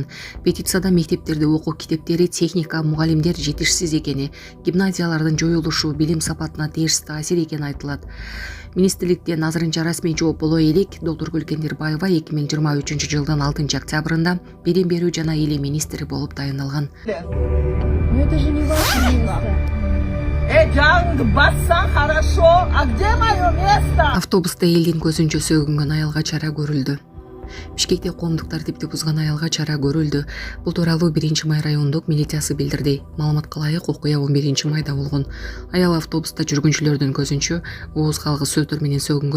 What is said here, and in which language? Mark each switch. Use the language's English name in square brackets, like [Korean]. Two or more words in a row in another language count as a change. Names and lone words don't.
[Kyrgyz] Петицияда мектептерде окуу китептери, техника, мугалимдер жетишсиз экени, гимназиялардын жоюлушу билим сапатына терс таасир экени айтылат. Министрликтен азырынча расмий жооп боло элек Доктор Кендирбаева 2023 жылдын 6 октябрында билим берүү жана илим министри болуп тайындалган. [Russian] Но это же не ваше место. Джанг, бассан хорошо, а где мое место? [Kyrgyz] Автобуста элдин көзүнчө сөгүнгөн аялга чара көрүлдү. Бишкекте коомдук тартипти бузган аялга чара көрүлдү. Бул тууралуу 1-май райондук милициясы билдирди. Маалыматка ылайык, окуя 11-майда болгон. Аял автобуста жүргүнчүлөрдүн көзүнчө ооз калгыс сөздөр менен сөгүнгөн.